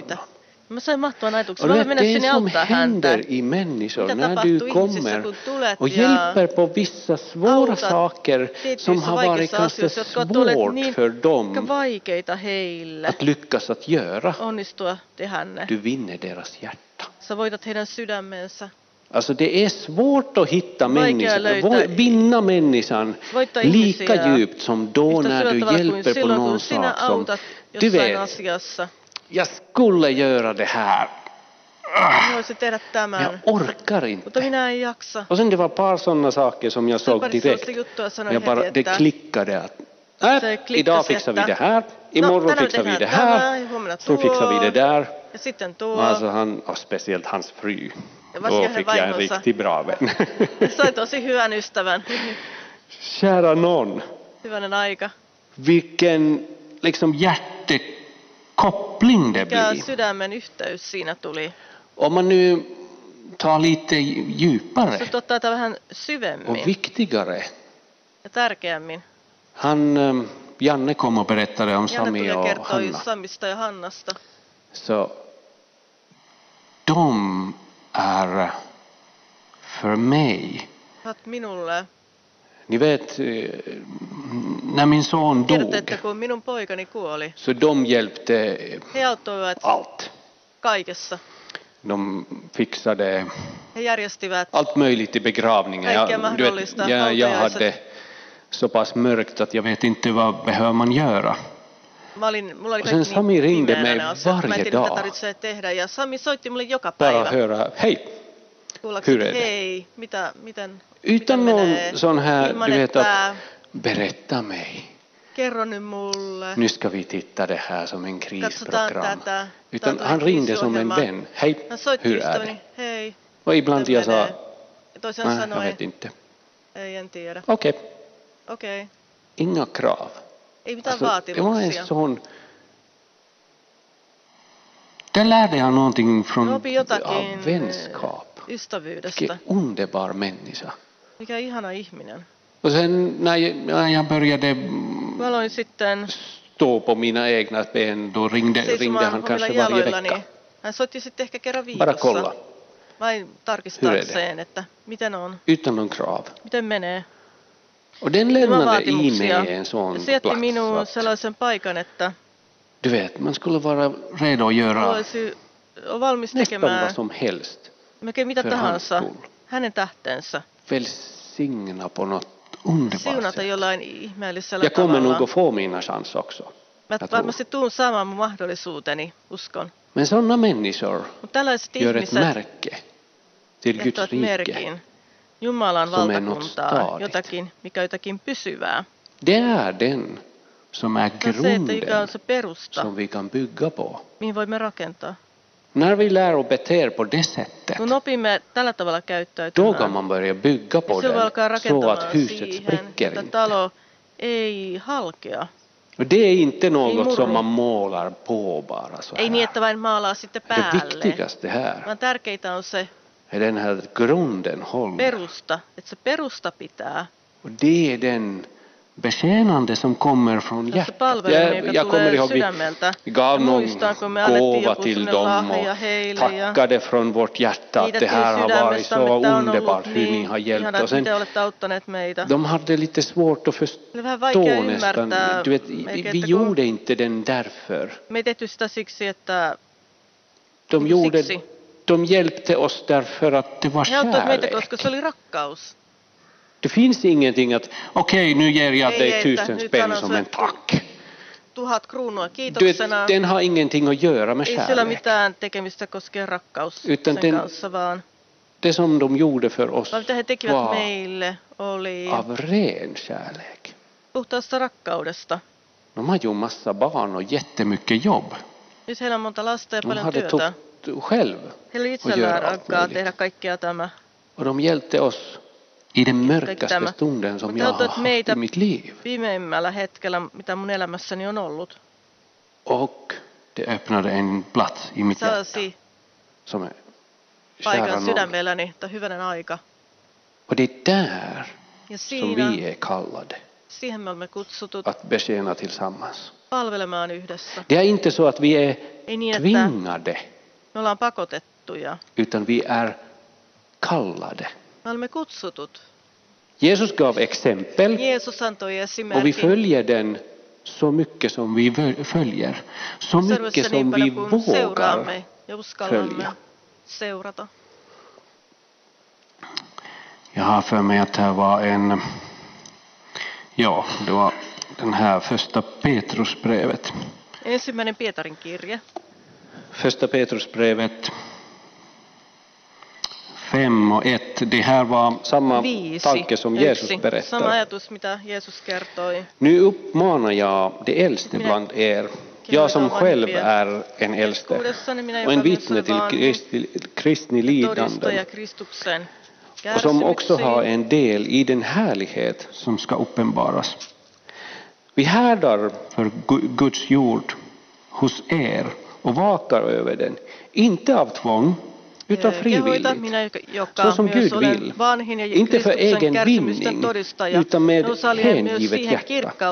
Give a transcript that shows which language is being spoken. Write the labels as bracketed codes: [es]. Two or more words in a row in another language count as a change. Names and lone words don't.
[sv] Och det som händer i människor när du kommer och hjälper på vissa svåra saker som har varit ganska svårt för dem att lyckas att göra. Du vinner deras hjärta. [fi] Sä voitat heidän sydämensä. [sv] Alltså det är svårt att hitta människan, vinna människan lika djupt som då när du hjälper på någon sak som du vet, jag skulle göra det här. Jag orkar inte. Och sen det var ett par sådana saker som jag såg direkt. Det klickade att idag fixar vi det här, imorgon fixar vi det här, sen fixar vi det där. Alltså han, och speciellt hans fru. Då fick jag en riktigt bra vän. [fi] Sai tosi hyvän ystävän. [sv] Kära någon. [fi] Hyvänen aika. [sv] Vilken liksom hjärtekoppling det blir. [fi] Mikä sydämen yhteys siinä tuli. [sv] Om man nu tar lite djupare. [fi] Så ottaa tätä vähän syvemmin. [sv] Och viktigare. [fi] Ja tärkeämmin. [sv] Janne kom och berättade om Sami och Hanna. [fi] Samista ja Hannasta. [sv] Så de är för mig. [fi] Att minulle. [sv] Ni vet, när min son dog. [fi] Kun minun poikani kuoli. [sv] Så de hjälpte [fi] he auttoivat [sv] allt. [fi] Kaikessa. [sv] De fixade [fi] he järjestivät [sv] allt möjligt i begravningen. Jag hade så pass mörkt att jag vet inte vad behöver man göra. Och sen Sami ringde mig varje dag. [fi] Ja Sami soitti mulle joka päivä. [sv] Bara höra, hej, hur är det? [fi] Hej, miten [sv] utan någon sån här, du vet att berätta mig. [fi] Kerro nu mulle. [sv] Nu ska vi titta det här som en krisprogram. Utan han ringde som en vän. Hej, hur är det? Hej. Och ibland jag sa, nej, jag vet inte. Okej. Inga krav. [fi] Ei mitään vaatimuksia. [sv] Det var en sån. Där lärde jag någonting från av vänskap. [fi] Ystävyydestä. [sv] Vilken underbar människa. [fi] Mikä ihana ihminen. [sv] Och sen när jag började stå på mina egna ben, då ringde han kanske varje vecka. [fi] Hän soitti sitten ehkä kerran viikossa. [sv] Bara kolla. [fi] Vain tarkistaakseen, että miten on. [sv] Utan någon krav. [fi] Miten menee. [sv] Och den lämnade i mig en sån [fi] se jätti minuun sellaisen paikan, että [sv] du vet, man skulle vara redo att göra [fi] valmis tekemään [sv] vad som helst. [fi] Melkein mitä tahansa hänen tähtensä. [sv] Välsigna på något underbart [fi] siunata jollain ihmeellisellä [sv] jag kommer nog att få mina chans också. [fi] Mä varmasti tuun saamaan mun mahdollisuuteni, uskon. [sv] Men sådana människor gör ett märke till Guds rike. [fi] Jumalan valtakuntaa, jotakin, mikä jotakin pysyvää. [sv] Det är den som är grunden [fi] se perusta, [sv] som vi kan bygga på. [fi] Mihin voimme rakentaa. [sv] När vi lär och beter på det sättet, [fi] kun opimme tällä tavalla käyttäytymään, [sv] då kan man börja bygga på den så att huset spricker inte. [fi] Talo ei halkea. [sv] Och det är inte något som man målar på bara så här. [fi] Ei niin, että vain maalaa sitten päälle. [sv] Det viktigaste här. [fi] Vaan tärkeintä on se [sv] är den här grunden håller. [fi] Perusta, että se perusta pitää. [sv] Och det är den betjänande som kommer från hjärtat. Jag kommer ihåg vi gav någon gåva till dem och tackade från vårt hjärta att det här har varit så underbart hur ni har hjälpt oss. De hade lite svårt att förstå nästan. Du vet, vi gjorde inte den därför. De hjälpte oss därför att det var kärlek. Det finns ingenting att, okej, nu ger jag dig 1000 spänn som en tack. [fi] 1000 kruunua kiitoksena. [sv] Den har ingenting att göra med kärlek. [fi] Ei sillä mitään tekemistä koskee rakkaus sen kanssa, vaan [sv] det som de gjorde för oss [fi] mitä he tekivät meille oli [sv] av ren kärlek. [fi] Puhtaasta rakkaudesta. [sv] De har ju massa barn och jättemycket jobb. [fi] Nyt heillä on monta lasta ja paljon työtä. [sv] Själv. [fi] Heillä itsellään rakkaa tehdä kaikkea tämä. [sv] Och de hjälpte oss i den mörkaste stunden som jag har haft i mitt liv. [fi] Viimeimmällä hetkellä, mitä mun elämässäni on ollut. [sv] Och det öppnade en plats i mitt hjärta. Som är [fi] paikan sydämelläni, tai hyvänen aika. [sv] Och det är där som vi är kallade. [fi] Siihen me olemme kutsutut. [sv] Att betjäna tillsammans. [fi] Palvelemaan yhdessä. [sv] Det är inte så att vi är tvingade. [fi] Me ollaan pakotettuja. [sv] Utan vi är kallade. [fi] Me olemme kutsutut. [sv] Jesus gav exempel. [fi] Jesus antoi esimerkin. [sv] Och vi följer den så mycket som vi följer. Så mycket som vi vågar följa. [fi] seurata. [sv] Jag har för mig att det var det var den här första Petrusbrevet. [fi] Ensimmäinen Pietarin kirje. [sv] Första Petrusbrevet 5:1. Det här var samma tanke som Jesus berättar. [fi] Sama ajatus, mitä Jeesus kertoi. [sv] Nu uppmanar jag de äldste bland er. Jag som själv är en äldste och en vittne till kristni lidanden och som också har en del i den härlighet som ska uppenbaras. Vi härdar för Guds jord hos er och vakar över den, inte av tvång utan frivilligt, så som Gud vill, inte för egen vinning, utan med hängivet hjärta.